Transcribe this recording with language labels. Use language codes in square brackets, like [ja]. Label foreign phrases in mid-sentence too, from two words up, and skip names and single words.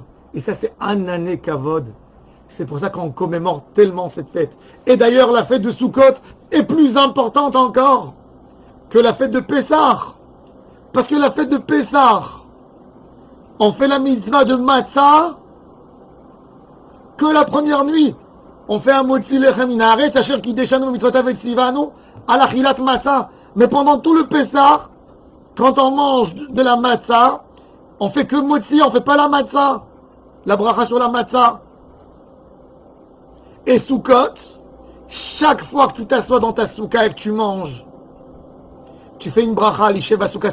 [fr] Et ça, c'est un année kavod. C'est pour ça qu'on commémore tellement cette fête. Et d'ailleurs, la fête de Sukkot est plus importante encore que la fête de Pessah. Parce que la fête de Pessah, on fait la mitzvah de matzah que la première nuit. On fait un [he] מוציא לחם מן הארץ, אשר קדשנו במצוותיו וצונו על אכילת מצה. [fr] Mais pendant tout le Pessah, quand on mange de la matzah, on fait que motzi, on fait pas la matzah. La bracha sur la matzah. Et Sukkot, chaque fois que tu t'assois dans ta soukha et que tu manges, tu fais une bracha, [he] לישב בסוכה.